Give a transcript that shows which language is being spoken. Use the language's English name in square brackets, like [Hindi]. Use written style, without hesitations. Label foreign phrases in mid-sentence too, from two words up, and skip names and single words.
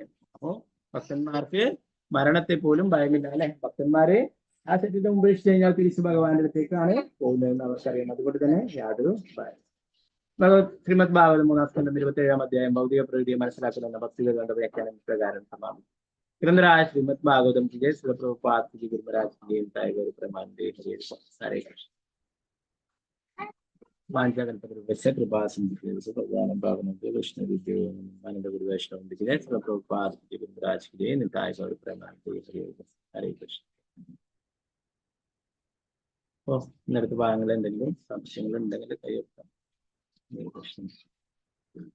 [Malayalam] അപ്പോ ഭക്തന്മാർക്ക് മരണത്തെ പോലും ഭയമില്ല അല്ലെ. ഭക്തന്മാര് ആ ശരീരം ഉപേക്ഷിച്ച് കഴിഞ്ഞാൽ തിരിച്ചു ഭഗവാന്റെ അടുത്തേക്കാണ് പോകുന്നതെന്ന് അവർക്കറിയാം. അതുകൊണ്ട് തന്നെ യാതൊരു ഭയം. ശ്രീമദ് ഭാഗവതം 3-ാം സ്കന്ധം 27-ാം അധ്യായം ഭൗതിക പ്രകൃതിയെ മനസ്സിലാക്കുന്ന ഭക്തികളുടെ വ്യാഖ്യാനം പ്രകാരം സമാനം. [Hindi] ഗ്രന്ഥരായ ശ്രീമദ് ഭാഗവതം की जय। श्री प्रभुपाद की गुरु महाराज की जय। टाइगर प्रमानंदे हरे हरे कृष्ण। [Sanskrit] वांछाकल्पतरुभ्यश्च वैश्य कृपा सिंधुभ्यो भगवान भावनभ्यो वैष्णवेभ्यो आनंद [Hindi] गुरु वैष्णव की जय। श्री प्रभुपाद की गुरु महाराज की जय। टाइगर प्रमानंदे हरे कृष्ण। [Malayalam] അപ്പോൾ ഇന്നത്തെ ഭാഗങ്ങൾ എന്തെങ്കിലും സംശയങ്ങൾ ഉണ്ടെങ്കിൽ കൈ വെക്കാം.